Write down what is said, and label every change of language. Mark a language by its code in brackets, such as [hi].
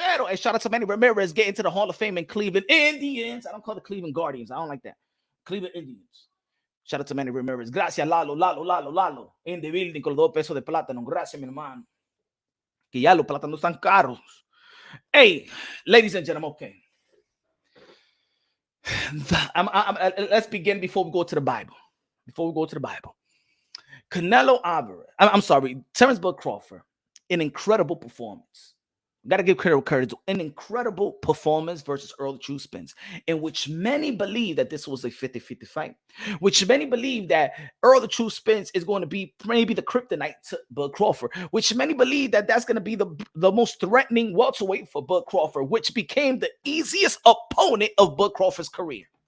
[en] And shout out to Manny Ramirez getting to the Hall of Fame in Cleveland Indians. I don't call the Cleveland Guardians. I don't like that. Cleveland Indians. Shout out to Manny Ramirez. [es] Gracias, Lalo. [en] In the building [es] con los 2 pesos de plátano. Gracias, mi hermano. Que ya los plátanos están caros. [en] Hey, ladies and gentlemen, okay. Let's begin before we go to the Bible. Canelo Alvarez, Terence Bud Crawford, an incredible performance. Got to give credit to an incredible performance versus Errol Spence, in which many believe that this was a 50-50 fight, which many believe that Errol Spence is going to be maybe the kryptonite to Bud Crawford, which many believe that that's going to be the most threatening welterweight for Bud Crawford, which became the easiest opponent of Bud Crawford's career.